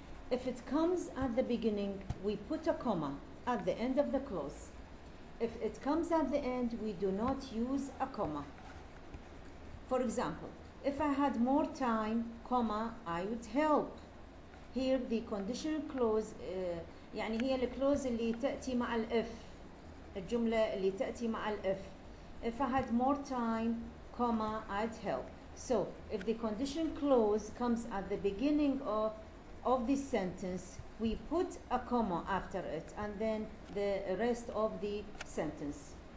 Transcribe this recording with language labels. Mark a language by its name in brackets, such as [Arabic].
[English] If it comes at the beginning, we put a comma at the end of the clause. If it comes at the end, we do not use a comma. For example, if I had more time, comma, I would help. Here the conditional clause [Arabic] يعني هي الكلوز اللي تأتي مع الإف، الجملة اللي تأتي مع الإف. [English] If I had more time, comma, I'd help. So if the condition clause comes at the beginning of this sentence, we put a comma after it and then the rest of the sentence.